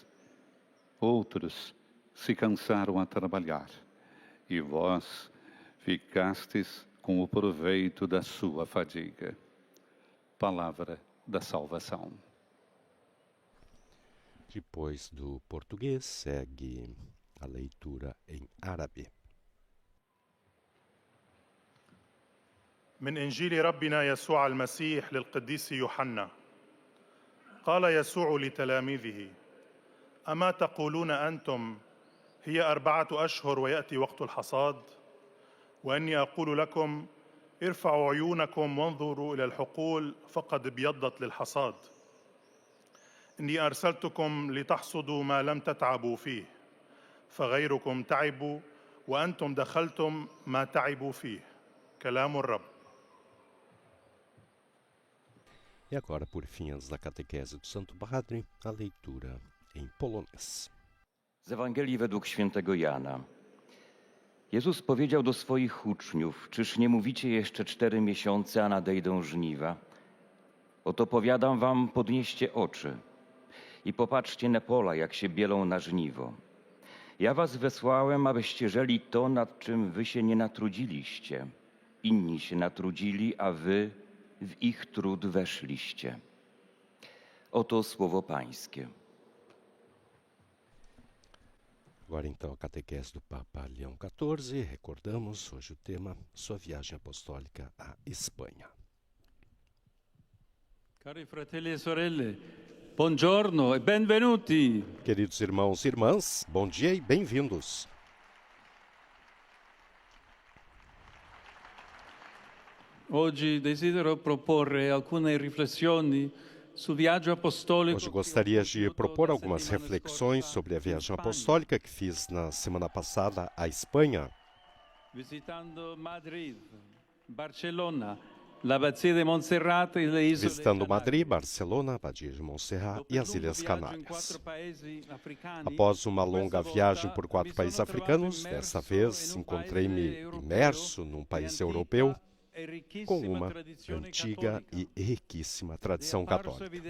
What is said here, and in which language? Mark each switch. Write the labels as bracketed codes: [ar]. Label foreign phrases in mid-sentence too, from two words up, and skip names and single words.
[pt] Outros se cansaram a trabalhar, e vós ficastes com o proveito da sua fadiga. Palavra da salvação. Depois do português, segue a leitura em árabe. [ar] من إنجيل ربنا يسوع المسيح للقديس يوحنا. قال يسوع لتلاميذه: أما تقولون أنتم هي 4 أشهر ويأتي وقت الحصاد؟ وإني أقول لكم ارفعوا عيونكم وانظروا إلى الحقول فقد ابيضت للحصاد. إني أرسلتكم لتحصدوا ما لم تتعبوا فيه، فغيركم تعبوا وأنتم دخلتم ما تعبوا فيه. كلام الرب. [pt] E agora, por fim, antes da catequese do Santo Padre, a leitura em polonês. [pl] Z Ewangelii według świętego Jana. Jezus powiedział do swoich uczniów: czyż nie mówicie jeszcze 4 miesiące, a nadejdą żniwa? Oto powiadam wam, podnieście oczy i popatrzcie na pola, jak się bielą na żniwo. Ja was wesłałem, abyście żeli to, nad czym wy się nie natrudziliście. Inni się natrudzili, a wy w ich trud weszliście. Oto słowo Pańskie. [pt] Agora então a catequese do Papa Leão XIV. Recordamos hoje o tema, sua viagem apostólica à Espanha. [it] Cari fratelli e sorelle, buongiorno e benvenuti. [pt] Queridos irmãos e irmãs, bom dia e bem-vindos. [it] Oggi desidero proporre alcune riflessioni sul viaggio apostolico. [pt] Hoje gostaria de propor algumas reflexões sobre a viagem apostólica que fiz na semana passada à Espanha. [it] Visitando Madrid, Barcelona, l'Abbazia de Montserrat e le isole [pt] Visitando Madrid, Barcelona, Abadia de Montserrat e as Ilhas Canárias. Após uma longa viagem por 4 países africanos, dessa vez encontrei-me imerso num país europeu com uma antiga e riquíssima tradição católica.